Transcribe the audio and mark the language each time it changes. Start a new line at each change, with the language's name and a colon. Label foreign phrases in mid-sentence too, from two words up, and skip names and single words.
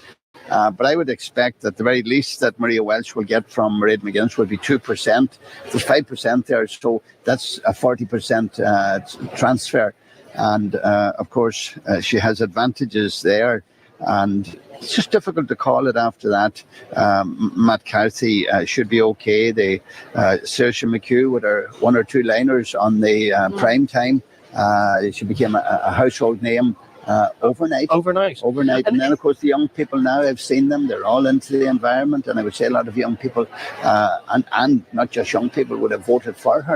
English: But I would expect that the very least that Maria Welch will get from Mairead McGuinness will be 2%. There's 5% there, so that's a 40% transfer. And of course, she has advantages there. And it's just difficult to call it after that. Matt Carthy should be okay. Saoirse McHugh with her 1 or 2 liners on the prime time. She became a household name. Overnight. And then, of course, the young people now, I've seen them, they're all into the environment, and I would say a lot of young people, and not just young people, would have voted for her.